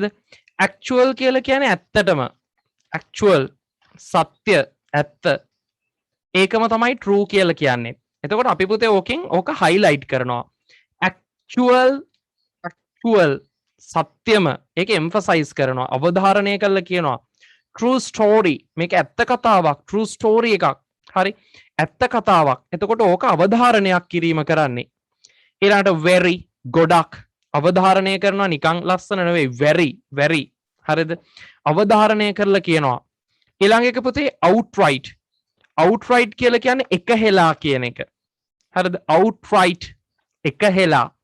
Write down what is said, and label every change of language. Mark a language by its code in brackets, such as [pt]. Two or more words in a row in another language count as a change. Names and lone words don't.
[si] actual කියලා කියන්නේ ඇත්තටම actual සත්‍ය ඇත්ත ඒකම තමයි true කියලා කියන්නේ. එතකොට අපි පුතේ ඕකෙන් ඕක highlight කරනවා. actual සත්‍යම ඒක emphasize කරනවා. අවධාරණය කරලා කියනවා. [en] true story [si] මේක ඇත්ත කතාවක්. [en] true story [si] එකක්. හරි. ඇත්ත කතාවක්. එතකොට ඕක අවධාරණයක් කිරීම කරන්නේ. ඊළඟට very ගොඩක් අවධාරණය කරනවා නිකං ලස්සන නෙවෙයි [en] very very [si] හරිද අවධාරණය කරලා කියනවා ඊළඟ එක පුතේ outright කියලා කියන්නේ එක හෙලා කියන එක හරිද outright එක හෙලා